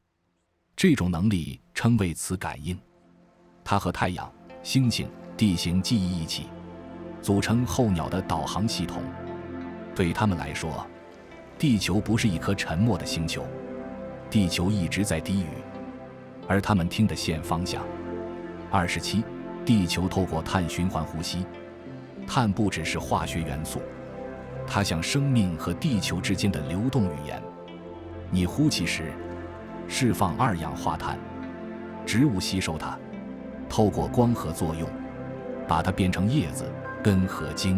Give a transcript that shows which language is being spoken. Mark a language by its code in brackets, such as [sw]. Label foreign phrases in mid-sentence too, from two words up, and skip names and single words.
[zh] 這種能力稱為磁感應，它和太陽、星星、地形記憶一起， 組成候鳥的導航系統。對他們來說，地球不是一顆沉默的星球，地球一直在低語，而他們聽得見方向。27. 地球透過碳循環呼吸。碳不只是化學元素，它像生命和地球之間的流动語言。你呼气時，釋放二氧化碳，植物吸收它，透過光合作用，把它變成葉子、根和茎。